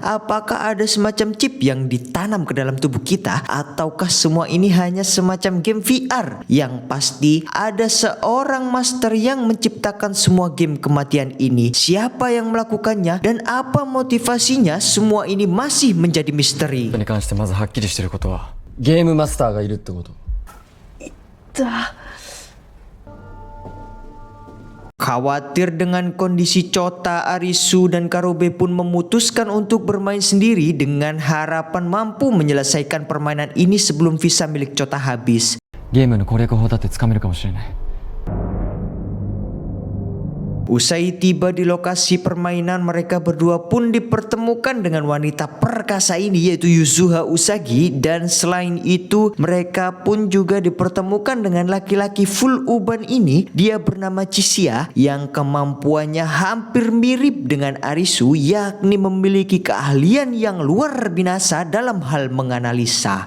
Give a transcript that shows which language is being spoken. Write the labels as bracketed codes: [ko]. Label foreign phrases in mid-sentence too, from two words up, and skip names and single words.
[id] Apakah ada semacam chip yang ditanam ke dalam tubuh kita? Ataukah semua ini hanya semacam game VR? Yang pasti ada seorang master yang menciptakan semua game kematian ini. Siapa yang melakukannya dan apa motivasinya? Semua ini masih menjadi misteri. [ja] に関してまずはっきりしてることはゲームマスターがいるってこと。 [id] Khawatir dengan kondisi Chota, Arisu, dan Karube pun memutuskan untuk bermain sendiri dengan harapan mampu menyelesaikan permainan ini sebelum visa milik Chota habis. [ja] ゲームの攻略法だってつかめるかもしれない。 [id] Usai tiba di lokasi permainan, mereka berdua pun dipertemukan dengan wanita perkasa ini yaitu Yuzuha Usagi, dan selain itu mereka pun juga dipertemukan dengan laki-laki full uban ini. Dia bernama Chisia yang kemampuannya hampir mirip dengan Arisu, yakni memiliki keahlian yang luar biasa dalam hal menganalisa.